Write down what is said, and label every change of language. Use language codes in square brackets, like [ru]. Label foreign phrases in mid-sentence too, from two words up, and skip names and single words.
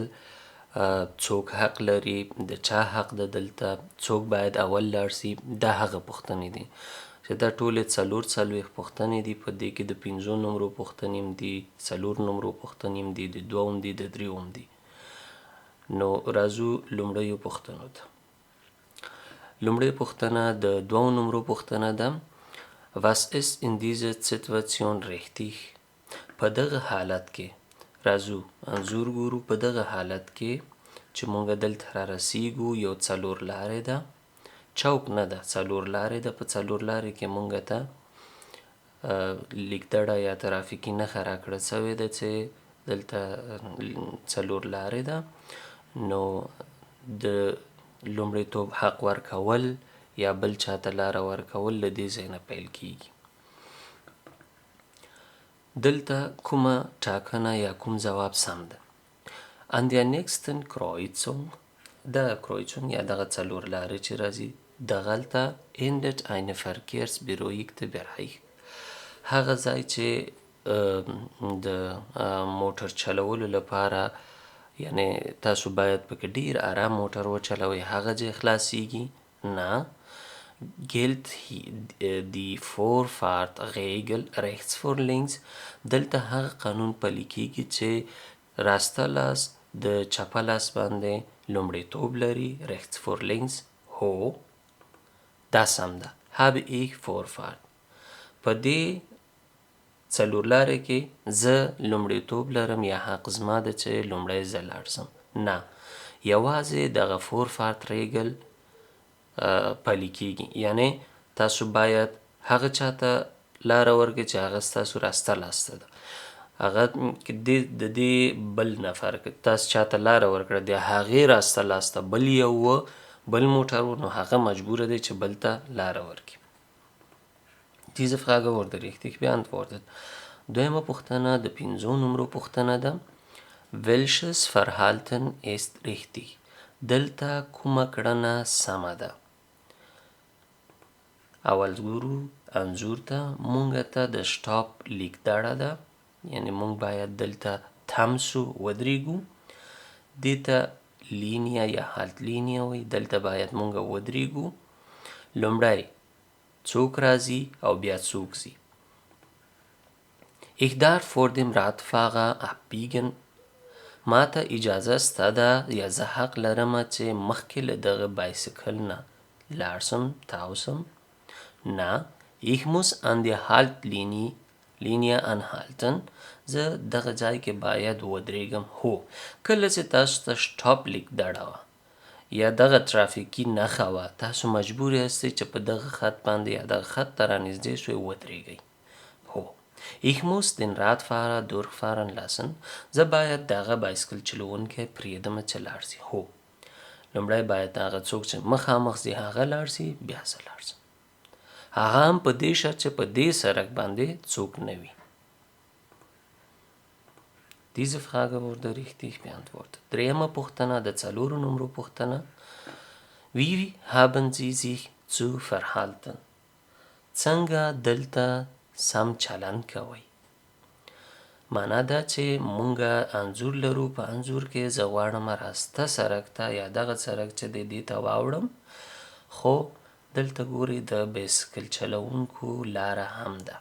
[ps] څوک حق لري، د چا حق ده دلته، څوک باید اول لاړ شي، دا هغه پوښتنې دي چې دا ټولې څلوېښت پوښتنې دي. په دې کې د 5 نمرو پوښتنې هم دي، 4 نمرو پوښتنې هم دي، د 2 هم دي، د 3 هم دي. نو راځو لومړیو پوښتنو ته. لومړۍ پوښتنه د 2 نمرو پوښتنه ده. [de] Was ist in dieser Situation richtig؟ [ps] په دغه حالت کې راځو انځور ګورو. په دغه حالت کې چې مونږ دلته را رسیږو یو 4 لارې ده، چوک نه ده 4 لارې ده. په 4 لارې کې مونږ ته لیکدړه یا ترافیکي نښه راکړه سوې ده چې دلته 4 لارې ده. نو د لومړیتوب حق ورکول یا بل چاته لاره ورکول له دې ځای نه پیل کیږي. دلته کومه ټاکنه یا کوم ځواب سم ده؟ [de] An der nächsten Kreuzung [ps] دغه کرویچون یا دغه 4 لارې چې راځي دغلته [de] endet eine verkehrsberuhigte Bereich. [ps] هغه ځای چې د موټر چلولو لپاره یعنی تاسو باید پکې ډیر آرام موټر وچلوئ هغه ځای خلاصیږي نه. [de] gilt die Vorfahrtregel rechts vor links. [ps] دلته هغه قانون پلی کیږي چې راسته لاس د چپه لاس باندې لومړیتوب لري. [de] rechts vor links [ps] هو دا سم ده. [de] habe ich Vorfahrt. [ps] په دې 4 لارې کې زه لومړیتوب لرم یا حق زما ده چې لومړی زه لاړ شم. نه، یوازې دغه [de] Vorfahrt Regel [ps] پلی کیږي. یعنی تاسو باید هغه چاته لاره ورکړئ چې هغه ستاسو راسته لاسته ده. هغه د دې بل نفر تاسو چاته لاره ورکړه د هغې راسته لاسته بل یو بل موټر و نو هغه مجبوره دی چې بل ته لاره ورکړي. [de] Diese Frage wurde richtig beantwortet. [ps] دویمه پوښتنه د 5 نمرو پوښتنه ده. [de] Welches Verhalten ist richtig؟ [ps] دلته کومه کړنه سمه ده؟ اول ګورو انځور ته. مونږ ته د شټاپ لیکدړه ده، یعنی مونږ باید دلته تم سو ودرېږو. دې ته لینیا یا [de] Halt Linie [ps] وایي. دلته باید مونږ ودرېږو. لومړی څوک راځي او بیا څوک ځي. [de] Ich darf vor dem Radfahrer abbiegen. [ps] ما ته اجازه سته ده یا زه حق لرمه چې مخکې له دغه بایسکل نه لاړ شم تاو شم. نه، [de] ich muss an der Haltlinie anhalten. [ps] زه دغه ځای کې باید ودرېږم. هو، کله چې تاسو ته شټاپ لیکدړه وه یا دغه ترافیکي نښه وه تاسو مجبور یاستئ چې په دغه خط باندې یا دغه خط ته رانږدې شوئ ودرېږئ. هو. [de] Ich muss den Radfahrer durchfahren lassen. [ps] زه باید دغه بایسکل چلوونکی پرېږدمه چې لاړ شي. هو. لومړی باید هغه څوک چې مخامخ ځي هغه لاړ شي بیا زه لاړ شم. هغه هم په دې شرط چې په دې سړک باندې څوک نه وي. [de] Diese Frage wurde richtig beantwortet. [ps] دریمه پوښتنه د 4 نمرو پوښتنه. [de] Wie haben Sie sich zu verhalten؟ [ps] څنګه دلته سم چلند کوئ؟ معنا دا چې مونږه انځور لرو، په انځور کې زه غواړم راسته سړک ته یا دغه سړک چې دی دې ته واوړم، خو دلته ګورئ د بایسکل چلوونکو لاره هم ده.